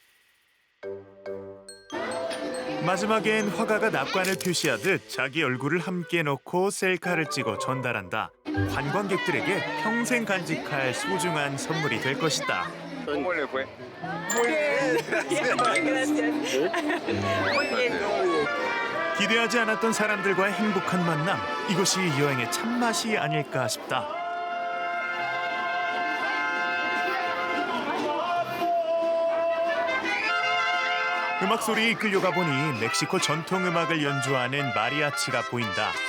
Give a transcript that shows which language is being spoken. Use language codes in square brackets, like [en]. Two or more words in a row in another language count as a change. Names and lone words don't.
[ko] 마지막엔 화가가 낙관을 표시하듯 자기 얼굴을 함께 넣고 셀카를 찍어 전달한다. 관광객들에게 평생 간직할 소중한 선물이 될 것이다. [es] ¿cómo le fue? [ko] 기대하지 않았던 사람들과의 행복한 만남, 이것이 여행의 참맛이 아닐까 싶다. 음악 소리에 이끌려가 보니 멕시코 전통 음악을 연주하는 마리아치가 보인다.